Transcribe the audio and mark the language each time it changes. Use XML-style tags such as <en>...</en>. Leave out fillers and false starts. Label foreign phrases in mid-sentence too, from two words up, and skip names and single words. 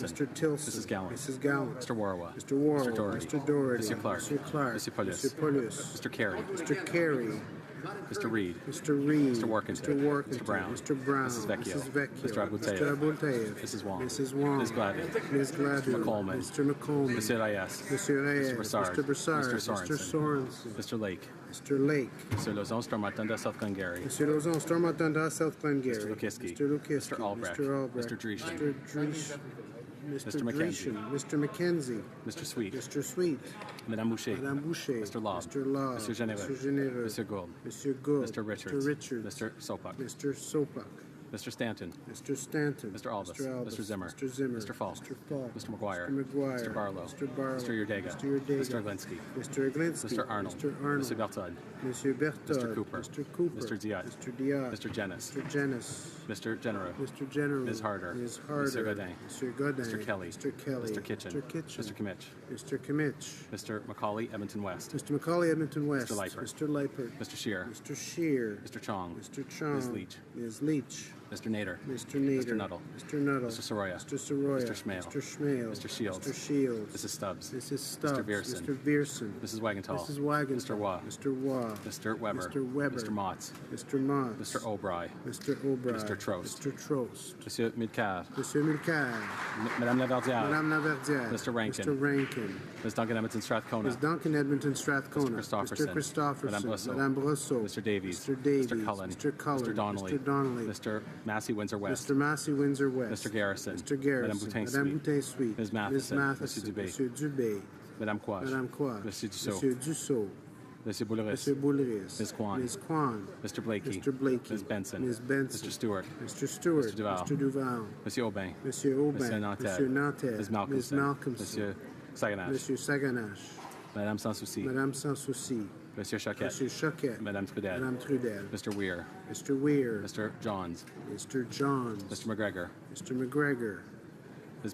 <en>Mr. Tilson. Mrs. Gallant. Mrs. Gallant. Mr. Warwa. Mr. Warwa. Mr. Doherty. Mr. Doherty. Mr. Clark. Mr. Clark. Mr. Paulus. Mr. Paulus. Mr. Carey. Mr. Carey. Mr. Reid. Mr. Reid. Mr. Workington. Mr. Workington. Mr. Brown. Mr. Brown. Mrs. Vecchio. Mrs. Vecchio. Mr. Abultayev. Mr. Abultayev. Mrs. Wong. Mrs. Wong. Ms. Gladden. Ms. Gladden. Mr. McColman. Mr. McColman. Mr. Reyes. Mr. Reyes. Mr. Broussard. Mr. Broussard. Mr. Sorensen. Mr. Sorensen. Mr. Lake. Mr. Lake. Mr. Lozon, Stormatunda, South Glengarry. Mr. Lozon, Stormatunda, South Glengarry. Mr. Lukiski. Mr. Lukiski. Mr. Albrecht. Mr. Albrecht. Mr. Dreeshen. Mr. Dreeshen. Mr. McKenzie. Mr. McKenzie. Mr. Sweet. Mr. Sweet. Madame Boucher. Madame Boucher. Mr. Law. Mr. Law. Mr. Généreux. Mr. Généreux. Mr. Gould. Mr. Gould. Mr. Richards. Mr. Richards. Mr. Sopak. Mr. Sopak. Mr. Stanton. Mr. Stanton. Mr. Albus. Mr. Albus. Mr. Zimmer. Mr. Zimmer. Mr. Falk. Mr. Falk. Mr. McGuire. Mr. McGuire. Mr. Barlow. Mr. Barlow. Mr. Yurdega. Mr. Yurdega. Mr. Glinsky. Mr. Glinsky. Mr. Arnold. Mr. Arnold. Mr. Bertod. Mr. Bertod. Mr. Cooper. Mr. Cooper. Mr. Diat. Mr. Diat. Mr. Jenis. Mr. Jenis. Mr. Genereux. Mr. General. Ms. Harder. Ms. Harder. Mr. Godin. Mr. Godin. Mr. Kelly. Mr. Kelly. Mr. Kitchen. Mr. Kitchen. Mr. Kimmich. Mr. Kimmich. Mr. Macaulay, Edmonton West. Mr. Macaulay, Edmonton West. Mr. Leiper. Mr. Leiper. Mr. Shear. Mr. Shear. Mr. Chong. Mr. Chong. Ms. Leach. Ms. Leach. Mr. Nader. Mr. Nader. Mr. Nuttall. Mr. Nuttall. Mr. Soroya. Mr. Soroya. Mr. Schmale. Mr. Schmale. Mr. Shields. Mr. Shields. Mrs. Stubbs. Mrs. Stubbs. Mr. Vierson. Mr. Vierson. Mrs. Wagenthal. Mrs. Wagenthal. Mr. Waugh. Mr. Waugh. Mr. Weber. Mr. Weber. Mr. Motts. Mr. Motts. Mr. O'Bry. Mr. O'Bry. Mr. Trost. Mr. Trost. Monsieur Midcar. Monsieur Milcaire. Madame Laverdière. Madame Laverdière. Mr. Rankin. Mr. Rankin. Ms. Duncan Edmonton Strathcona. Ms. Duncan Edmonton Strathcona. Mr. Christopherson. Mr. Christopherson. Madame Brosseau. Madame Brosseau. Mr. Davies. Mr. Davies. Mr. Cullen. Mr. Cullen. Mr. Donnelly. Mr. Donnelly. Mr. Massey, Windsor West. Mr. Massey, Windsor West. Mr. Garrison. Mr. Garrison. Madame Boutin Madame Suite. Boutin Suite. Ms. Matheson. Matheson. Monsieur Dubé. Monsieur Dubé. Madame Quach. Madame Quach. Monsieur Dussault. Monsieur Dussault. Monsieur Bouleris. Monsieur Bouleris. Ms. Kwan. Ms. Kwan. Mr. Blakey. Mr. Blakey. Ms. Benson. Ms. Benson. Mr. Stewart. Mr. Stewart. Mr. Duval. Mr. Duval. Monsieur Aubin. Monsieur Aubin. Monsieur Nantel. Monsieur Nantel. Ms. Malcolmson. Ms. Malcolmson. Monsieur Saganache. Monsieur Saganache. Madame Sans Souci. Madame Sans Souci. Monsieur Choquette. Monsieur Choquette. Madame Trudel. Madame Trudel. Mr. Weir. Mr. Weir. Mr. Johns. Mr. Johns. Mr. McGregor. Mr. McGregor.</en>